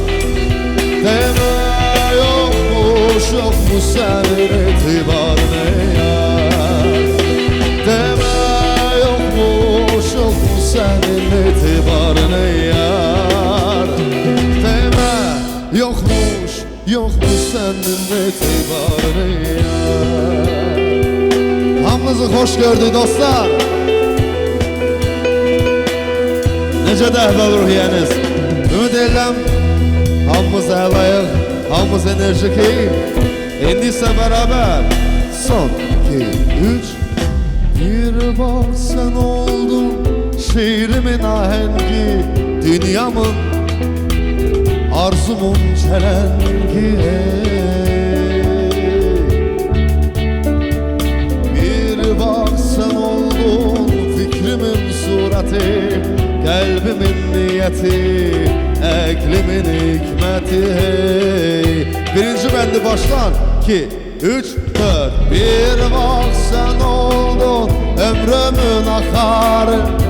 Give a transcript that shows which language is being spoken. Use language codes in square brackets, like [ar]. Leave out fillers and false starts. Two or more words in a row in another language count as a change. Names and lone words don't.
[tr] Deme yokmuş yokmuş senin etibarın yar Deme yokmuş yokmuş senin etibarın yar Deme yokmuş yokmuş senin etibarın yar [az] Hamınızı hoş gördük dostlar Necə də əhval ruhiyyəniz Ümid edirəm hamımız əlayıq, hamımız enerjikiyik İndi isə bərabər Son 2, 3 [tr] Bir bak sen oldun şiirimin ahengi Dünyamın arzumun çelengi Bir bak sen oldun fikrimin sureti Kalbimin niyeti, eklimin hikmeti [az] Birinci bendi başlan 2, 3, 4 [tr] Bir bak sen oldun ömrümün akarı